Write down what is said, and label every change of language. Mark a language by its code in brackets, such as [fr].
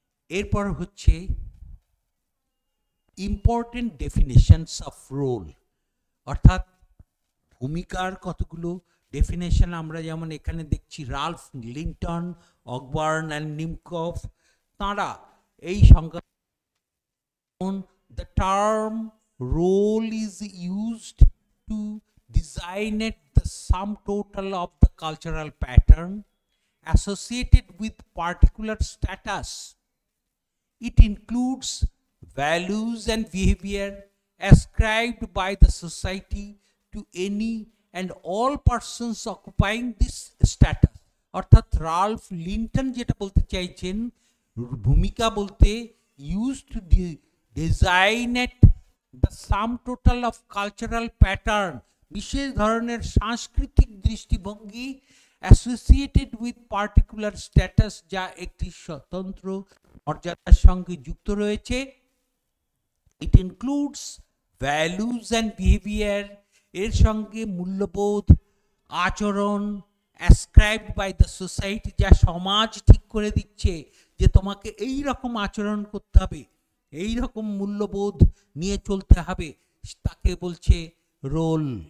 [bn] এরপর হচ্ছে [en] important definitions of role, [bn] অর্থাৎ ভূমিকার কতগুলো ডেফিনেশন আমরা যেমন এখানে দেখছি। [en] Ralph Linton, Ogburn and Nimkoff, [bn] তাঁরা এই সংজ্ঞা, [en] the term role is used to designate the sum total of the cultural pattern associated with particular status. It includes values and behavior ascribed by the society to any and all persons occupying this status. [bn] অর্থাৎ Ralph Linton যেটা বলতে চাইছেন, ভূমিকা বলতে [en] used to designate the sum total of cultural pattern, [bn] বিশেষ ধরনের সাংস্কৃতিক দৃষ্টিভঙ্গি [en] associated with particular status, [bn] যা একটি স্বতন্ত্র মর্যাদার সঙ্গে যুক্ত রয়েছে। [en] it includes values and behaviour, [bn] এর সঙ্গে মূল্যবোধ, আচরণ [en] ascribed by the society, [bn] যা সমাজ ঠিক করে দিচ্ছে যে তোমাকে এই রকম আচরণ করতে হবে, এই রকম মূল্যবোধ নিয়ে চলতে হবে, তাকে বলছে রোল।